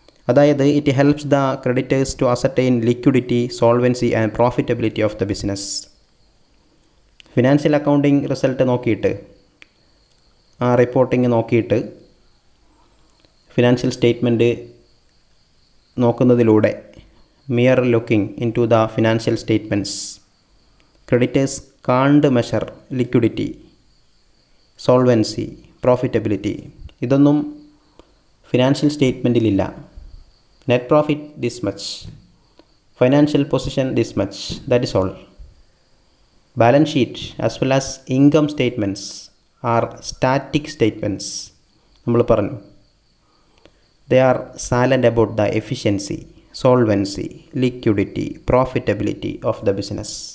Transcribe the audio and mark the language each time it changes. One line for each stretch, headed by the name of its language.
English: അതായത് it helps the creditors to ascertain liquidity, solvency and profitability of the business.
Malayalam: Financial accounting result നോക്കിയിട്ട്, ആ reporting നോക്കിയിട്ട് financial statement നോക്കുന്നതിലൂടെ
English: mere looking into the financial statements. Creditors can't measure liquidity, solvency, profitability.
Malayalam: ഇതൊന്നും financial സ്റ്റേറ്റ്മെൻറ്റിലില്ല.
English: Net profit this much, financial position this much, that is all. Balance sheet as well as income statements are static statements.
Malayalam: നമ്മൾ പറഞ്ഞു,
English: they are silent about the efficiency, solvency, liquidity, profitability of the business.